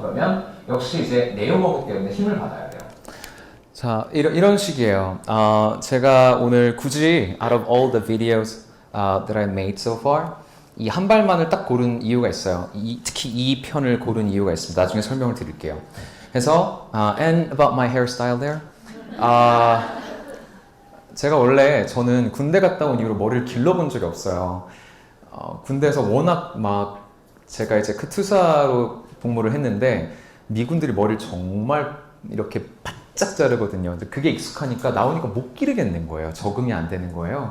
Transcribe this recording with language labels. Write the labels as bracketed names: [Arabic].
[Korean] 그러면 역시 이제 내용어기 때문에 힘을 받아야 돼요. 자, 이런 식이에요. 제가 오늘 굳이 [English] out of all the videos that I made so far [Korean] 이 한 발만을 딱 고른 이유가 있어요. 특히 이 편을 고른 이유가 있습니다. 나중에 설명을 드릴게요. 그래서 [English] and about my hairstyle there. [Korean] 제가 원래 저는 군대 갔다 온 이후로 머리를 길러본 적이 없어요. 군대에서 워낙 막 제가 이제 크투사로 복무를 했는데 미군들이 머리를 정말 이렇게 바짝 자르거든요. 근데 그게 익숙하니까 나오니까 못 기르겠는 거예요. 적응이 안 되는 거예요.